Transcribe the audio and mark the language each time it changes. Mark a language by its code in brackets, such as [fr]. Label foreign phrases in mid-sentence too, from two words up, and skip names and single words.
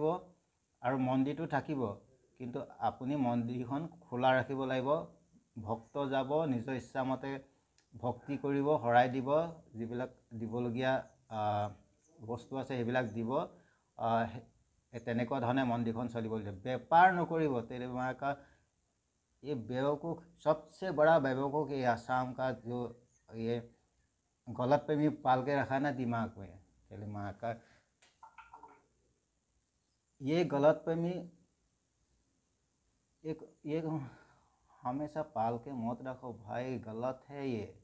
[as] আৰু মন্দিৰটো থাকিব, কিন্তু আপুনি মন্দিৰখন খোলা ৰাখিব লাগিব। ভক্ত যাব, নিজৰ ইচ্ছামতে ভক্তি কৰিব, শৰাই দিব, যিবিলাক দিবলগীয়া বস্তু আছে সেইবিলাক দিব। তেনেকুৱা ধৰণে মন্দিৰখন চলিব লাগিব। বেপাৰ নকৰিব। [hi] तेरे माँ का ये बेवकूफ़, सबसे बड़ा बेवकूफ़ ये आसाम का जो ये गलत प्रेमी पाल के रखा ना दिमाग में, तेरे माँ का ये गलत प्रेमी ये हमेशा पाल के मत रखो भाई, गलत है ये।